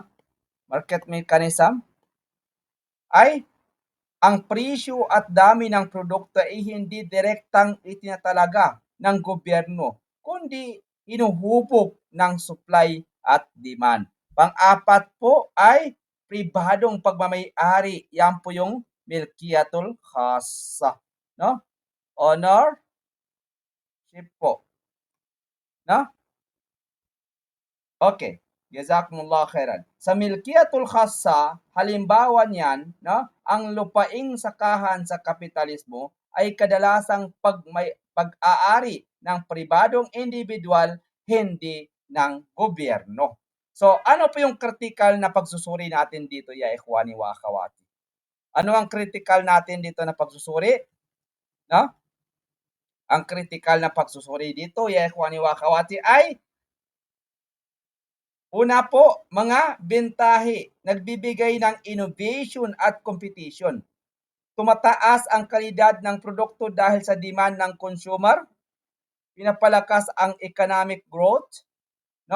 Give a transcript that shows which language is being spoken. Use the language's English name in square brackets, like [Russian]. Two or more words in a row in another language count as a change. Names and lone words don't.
[English] Market mechanism [Filipino] ay ang presyo at dami ng produkto ay hindi direktang itinatalaga ng gobyerno, kundi hinuhubog ng supply at demand. Pang-apat po ay pribadong pagmamay-ari. Yan po yung [Arabic] الملكية الخاصة, [Filipino] no? Ownership po, no? [Arabic] Okay. جزاكم الله خيرا. [Filipino] Sa [Arabic] الملكية الخاصة, [Filipino] halimbawa niyan, no, ang lupaing sakahan sa kapitalismo ay kadalasang pag-aari ng pribadong individual, hindi ng gobyerno. So, ano po yung critical na pagsusuri natin dito, [Arabic] يا إخواني وأخواتي? [Filipino] Ano ang critical natin dito na pagsusuri? No? Ang critical na pagsusuri dito, [Arabic] يا إخواني وأخواتي, [Filipino] ay una po, mga bentahe, nagbibigay ng innovation at competition. Tumataas ang kalidad ng produkto dahil sa demand ng consumer. pinapalakas ang [English] economic growth, [Filipino] no?